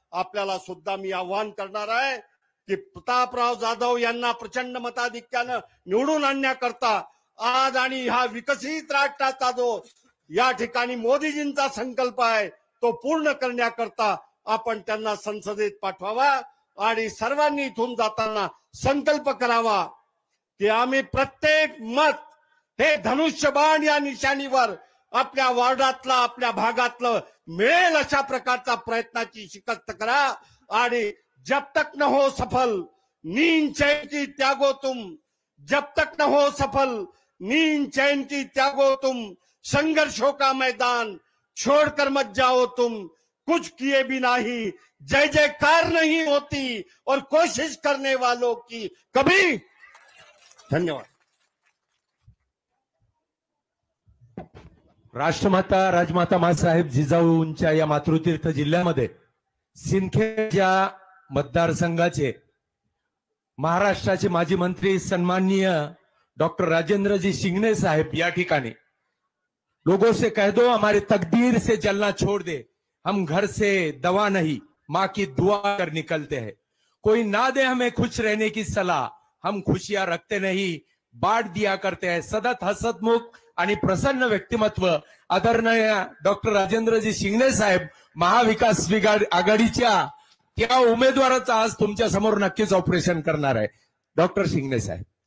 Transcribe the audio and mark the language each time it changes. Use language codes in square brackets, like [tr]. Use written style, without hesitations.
[mr] आपल्याला सुद्धा मी आव्हान करणार आहे की प्रतापराव जाधव यांना प्रचंड मताधिक्यानं निवडून आणण्याकरता आज आणि हा विकसित राष्ट्राचा जो या ठिकाणी मोदीजींचा संकल्प आहे तो पूर्ण करण्याकरता आपण त्यांना संसदेत पाठवावा. आणि सर्वांनी इथून जाताना संकल्प करावा की आम्ही प्रत्येक मत हे धनुष्यबाण या निशाणीवर आपल्या वार्डातलं, आपल्या भागातलं मिळेल अशा प्रकारचा प्रयत्नाची शिकस्त करा. [hi] आणि जब तक न हो सफल नींद चैन की त्यागो तुम, जब तक न हो सफल नींद चैन की त्यागो तुम, संघर्षों का मैदान छोड़कर मत जाओ तुम, कुछ किए भी नहीं जय जयकार नहीं होती और कोशिश करने वालों की कभी. [mr] धन्यवाद. राष्ट्रमाता राजमाता माँसाहेब जिजाऊंच्या या मातृतीर्थ जिल्ह्यामध्ये सिंदखेड या मतदारसंघाचे महाराष्ट्राचे माजी मंत्री सन्माननीय डॉक्टर राजेंद्रजी शिंगणे साहेब या ठिकाणी [hi] लोगों से कह दो हमारी तकदीर से जलना छोड़ दे, हम घर से दवा नहीं माँ की दुआ कर निकलते हैं, कोई ना दे हमें खुश रहने की सलाह, हम खुशियां रखते नहीं बांट दिया करते हैं. [mr] सतत हसतमुख आणि प्रसन्न व्यक्तिमत्व आदरणीय डॉक्टर राजेंद्रजी शिंगणे साहेब महाविकास आघाडीच्या त्या उमेदवाराचं आज तुमच्या समोर नक्कीच ऑपरेशन करणार आहे. डॉक्टर शिंगणे साहेब.